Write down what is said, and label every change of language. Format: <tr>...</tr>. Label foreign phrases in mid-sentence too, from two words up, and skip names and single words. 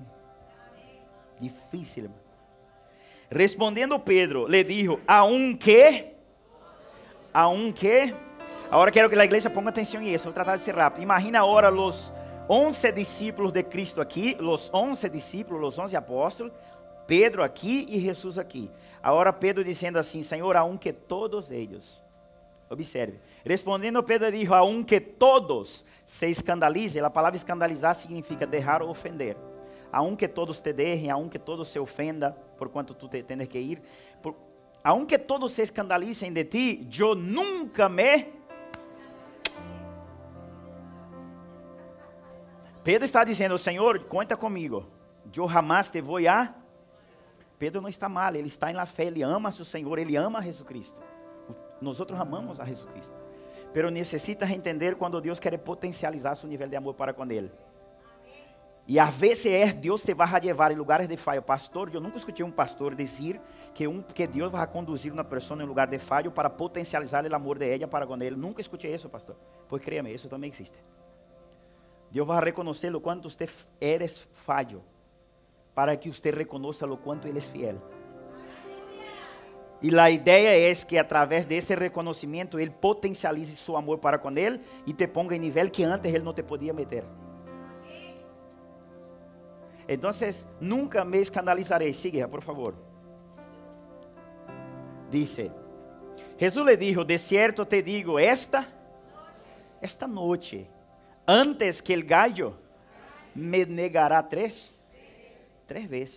<es>Difícil, hermano. Respondiendo Pedro, le dijo, aunque, ahora quiero que la iglesia ponga atención en eso, voy a tratar de ser rápido. Imagina ahora los 11 discípulos de Cristo aquí, los 11 discípulos, los 11 apóstolos,</es> <pt>Pedro aqui e Jesus aqui. Agora Pedro dizendo assim, Senhor, aunque todos eles, observe,</pt> <es>respondendo Pedro dijo, aunque</es> <pt>todos se escandalizem, a palavra escandalizar significa deixar ou ofender.</pt> <es>Aunque todos te dejen, aunque todos se ofenda por quanto tu tienes que ir, aunque todos se escandalicen de ti, yo nunca me...</es> <pt>Pedro está dizendo, Senhor, conta comigo, eu jamás te vou a... Pedro não está mal, ele está na fé, ele ama a seu Senhor, ele ama a Jesucristo. Nós amamos a Jesucristo. Pero necessitas entender quando Deus quer potencializar seu nível de amor para com ele. E a veces Deus te vai levar em lugares de falha. Pastor, eu nunca escutei um pastor dizer que Deus vai conduzir uma pessoa em lugar de falha para potencializar o amor de ela para com ele. Nunca escutei isso, pastor.</pt> <es>Pois créame,</es> <pt>isso também existe. Deus vai reconhecer o quanto você eres falho, para que você reconheça o quanto Ele é fiel. E a ideia é que através desse reconhecimento Ele potencialize seu amor para com Ele e</pt> <es>te ponga</es> <pt>em nível que antes Ele não te podia meter. Então, nunca me escandalizarei. Siga, por favor.</pt> <es>Dice, Jesus le dijo, de cierto te digo, esta noche, antes que el gallo me negará tres veces.</es>